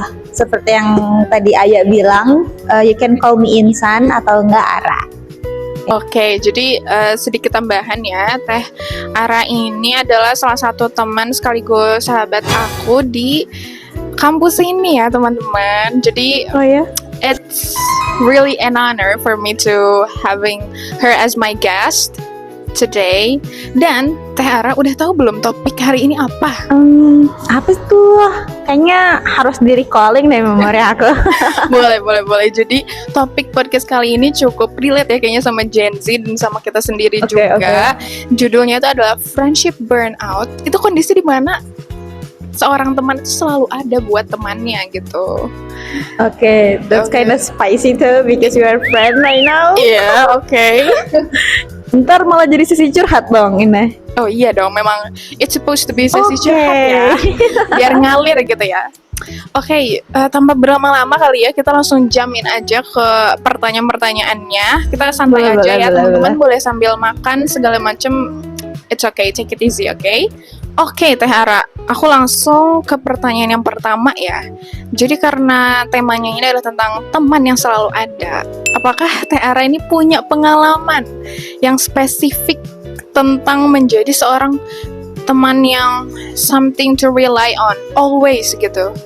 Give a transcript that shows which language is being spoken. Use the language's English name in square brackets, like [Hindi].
[Indonesian] Seperti yang tadi Aya bilang, [English] you can call me Insan [Indonesian] atau enggak Ara. Oke, jadi sedikit tambahan ya, Teh Ara ini adalah salah satu teman sekaligus sahabat aku di kampus ini ya teman-teman. Jadi Oh ya? [English] it's really an honor for me to having her as my guest today. [Indonesian] Dan Teh Ara udah tahu belum topik hari ini apa? Apa tuh? Kayaknya harus di recalling deh memori aku. boleh. Jadi topik podcast kali ini cukup relate ya kayaknya sama Gen Z dan sama kita sendiri juga. Judulnya itu adalah Friendship Burnout. Itu kondisi di mana seorang teman itu selalu ada buat temannya gitu. [English] Oke, that's kind of spicy too because you are friend right now. [Indonesian] Iya, oke. Ntar malah jadi sisi curhat dong ini. Oh iya dong, memang [English] it's supposed to be [Indonesian] sesi curhat ya. Biar ngalir gitu ya. Oke, tanpa berlama-lama kali ya, kita langsung jamin aja ke pertanyaan-pertanyaannya. Kita santai aja ya teman-teman, boleh sambil makan segala macem. [English] It's okay, take it easy, okay? [Indonesian] Oke, Teh Ara, aku langsung ke pertanyaan yang pertama ya. Jadi karena temanya ini adalah tentang teman yang selalu ada, apakah Teh Ara ini punya pengalaman yang spesifik tentang menjadi seorang teman yang [English] something to rely on, always [Indonesian] gitu?